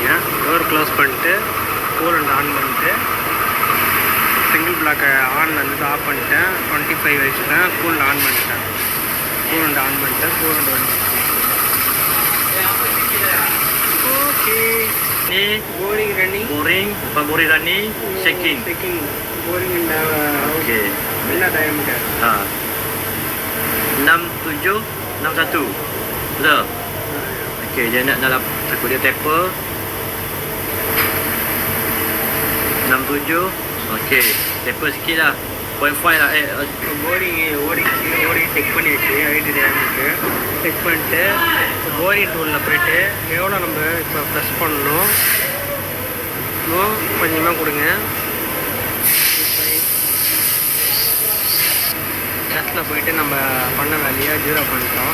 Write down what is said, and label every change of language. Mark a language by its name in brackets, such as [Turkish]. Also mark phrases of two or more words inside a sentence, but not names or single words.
[English] door close [Tamil] பண்ணிட்டு [English] coolant on [Tamil] பண்ணிட்டு [English] single block on [Tamil] இருந்துட்டு ஆஃப் பண்ணிட்டேன். 25 வச்சுட்டேன். [English] coolant on [Tamil] பண்ணிட்டேன். [English] coolant on [Tamil] பண்ணிட்டேன். கூலண்ட் வந்து ஓகே. [Malay] Ni [English] boring running. boring running, checking. boring [Malay] Okey. [Tamil] என்ன டைமுக்கு? [Malay] 67 61. Betul? Okey, dia nak dalam takut dia taper. 67. Okey, taper sikit lah. 0.5 lah. [English] boring check [Tamil] பண்ணியாச்சு. [English] ID time [Tamil] செக் பண்ணிட்டு [English] boring tool [Tamil] போய்ட்டு எவ்வளோ நம்ம இப்போ ப்ரெஸ் பண்ணணும் கொஞ்சமாக கொடுங்க. லெஃப்ட்டில் போயிட்டு நம்ம பண்ண வேலையை 0 பண்ணிட்டோம்.